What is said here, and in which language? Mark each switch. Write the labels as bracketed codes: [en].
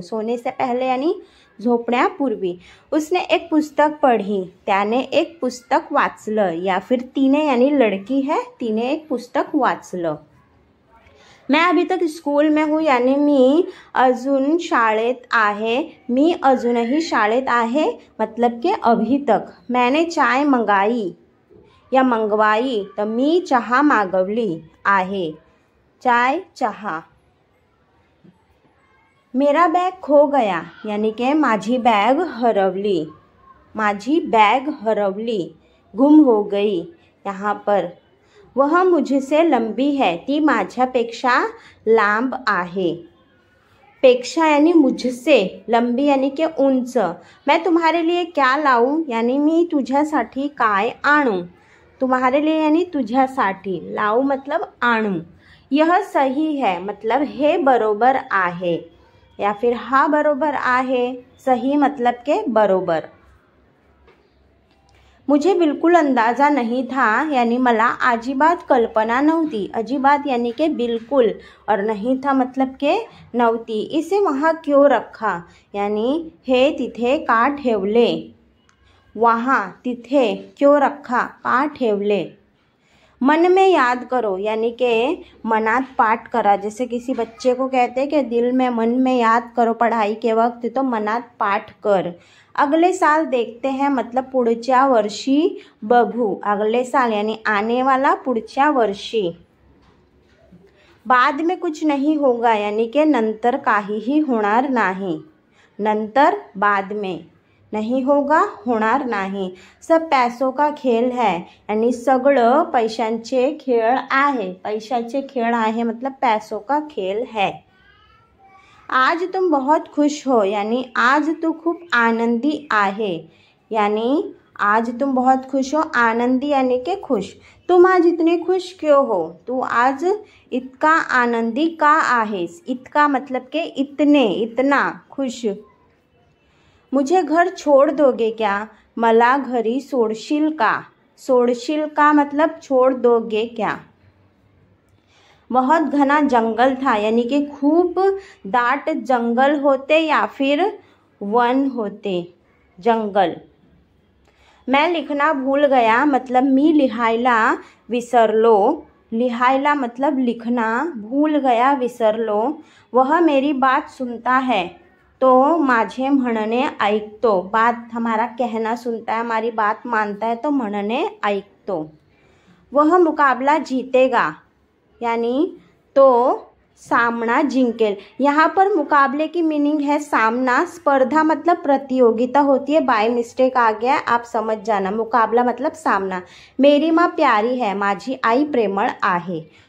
[hi] सोने से पहले यानी [mr] झोपण्यापूर्वी। [hi] उसने एक पुस्तक पढ़ी, [mr] त्याने एक पुस्तक वाचलं, [hi] या फिर [mr] तिने [hi] यानी लड़की है, [mr] तिने एक पुस्तक वाचलं। [hi] मैं अभी तक स्कूल में हूँ यानी [mr] मी अजून शाळेत आहे। मी अजूनही शाळेत आहे [hi] मतलब के अभी तक। मैंने चाय मंगाई या मंगवाई, तो [mr] मी चहा मागवली आहे। [hi] चाय चहा। मेरा बैग खो गया यानी के [mr] माझी बॅग हरवली। माझी बॅग हरवली, [hi] गुम हो गई। यहाँ पर वह मुझसे लंबी है, [mr] ती माझ्यापेक्षा लांब आहे। पेक्षा [hi] यानी मुझसे, लंबी यानी के [mr] उंच। [hi] मैं तुम्हारे लिए क्या लाऊं यानी [mr] मी तुझ्यासाठी काय आणू। [hi] तुम्हारे लिए यानी [mr] तुझ्यासाठी, [hi] लाऊ मतलब [mr] आणू। [hi] यह सही है मतलब [mr] हे बरोबर आहे, [hi] या फिर [mr] हा बरोबर आहे। [hi] सही मतलब के [mr] बरोबर। [hi] मुझे बिल्कुल अंदाज़ा नहीं था यानी [mr] मला अजिबात कल्पना नव्हती। अजिबात [hi] यानी के बिल्कुल, और नहीं था मतलब के [mr] नव्हती। [hi] इसे वहाँ क्यों रखा यानी [mr] हे तिथे का ठेवले। [hi] वहाँ, [mr] तिथे, [hi] क्यों रखा, [mr] का ठेवले। [hi] मन में याद करो यानी कि [mr] मनात पाठ करा। [hi] जैसे किसी बच्चे को कहते हैं कि दिल में मन में याद करो पढ़ाई के वक्त, तो [mr] मनात पाठ कर। [hi] अगले साल देखते हैं मतलब [mr] पुढच्या वर्षी बघू। [hi] अगले साल यानी आने वाला, [mr] पुढच्या वर्षी। [hi] बाद में कुछ नहीं होगा यानी कि [mr] नंतर काहीही होणार नाही। नंतर [hi] बाद में, नहीं होगा [mr] होणार नाही। [hi] सब पैसों का खेल है यानी [mr] सगळं पैशांचे खेळ आहे। पैशाचे खेळ आहे [hi] मतलब पैसों का खेल है। आज तुम बहुत खुश हो यानी [mr] आज तू खूप आनंदी आहे। [hi] यानी आज तुम बहुत खुश हो, [mr] आनंदी [hi] यानी कि खुश। तुम आज इतने खुश क्यों हो, [mr] तू आज इतका आनंदी का आहेस। इतका [hi] मतलब के इतने, इतना खुश। मुझे घर छोड़ दोगे क्या, [mr] मला घरी सोडशील का। सोडशील का [hi] मतलब छोड़ दोगे क्या। बहुत घना जंगल था यानी कि [mr] खूप दाट जंगल होते [hi] या फिर [mr] वन होते, [hi] जंगल। मैं लिखना भूल गया मतलब [mr] मी लिहायला विसरलो। लिहायला [hi] मतलब लिखना, भूल गया [mr] विसरलो। [hi] वह मेरी बात सुनता है [mr] तो माझे म्हणणे ऐकतो। [hi] बात हमारा कहना सुनता है, हमारी बात मानता है तो [mr] म्हणणे ऐकतो। [hi] वह मुकाबला जीतेगा यानी [mr] तो सामना जिंकेल। [hi] यहाँ पर मुकाबले की मीनिंग है सामना, स्पर्धा मतलब प्रतियोगिता होती है, बाय मिस्टेक आ गया आप समझ जाना। मुकाबला मतलब सामना। मेरी माँ प्यारी है, [mr] माझी आई प्रेमळ आहे।